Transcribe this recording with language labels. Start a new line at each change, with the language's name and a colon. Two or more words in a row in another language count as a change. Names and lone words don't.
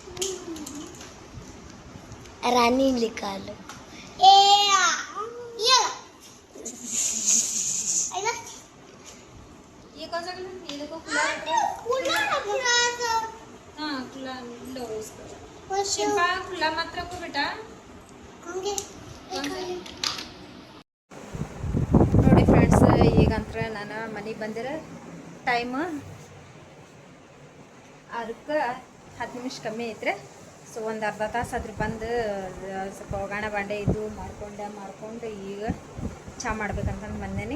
Hindi: रानी निकालो. ये कौन सा कलर? ये देखो खुला हाँ खुला लो इसको. शिल्पा खुला मत रखो बेटा.
Kannada: ನೋಡಿ ಫ್ರೆಂಡ್ಸ್, ಈಗಂತ್ರ ನಾನು ಮನೆಗೆ ಬಂದಿರೋ ಟೈಮ್ ಅದಕ್ಕೆ 10 ನಿಮಿಷ ಕಮ್ಮಿ ಐತ್ರಿ. ಸೊ ಒಂದು ಅರ್ಧ ತಾಸು ಅದ್ರ ಬಂದು ಸ್ವಲ್ಪ ಒಗಾಣ ಬಾಂಡೆ ಇದು ಮಾಡ್ಕೊಂಡು ಈಗ ಚಹಾ ಮಾಡ್ಬೇಕಂತಂದು ಬಂದೇನಿ.